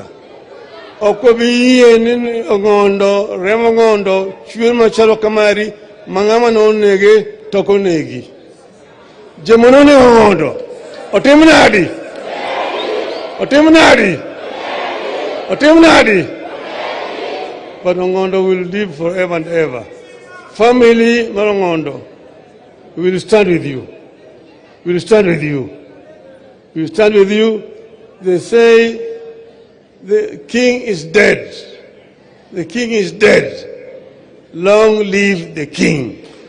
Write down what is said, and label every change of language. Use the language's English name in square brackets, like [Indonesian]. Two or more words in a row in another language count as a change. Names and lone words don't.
[Luo (Kenya and Tanzania)] Ok wabi yie ni Ong'ondo, remo Ong'ondo, chwer machalo kamari, ma ng'ama nonege to ok onegi. Joma nonego Ong'ondo, otim nadi. [English] But Ong'ondo will live forever and ever. [Luo (Kenya and Tanzania)] Family mar Ong'ondo, [English] we will stand with you. They say the king is dead. Long live the king.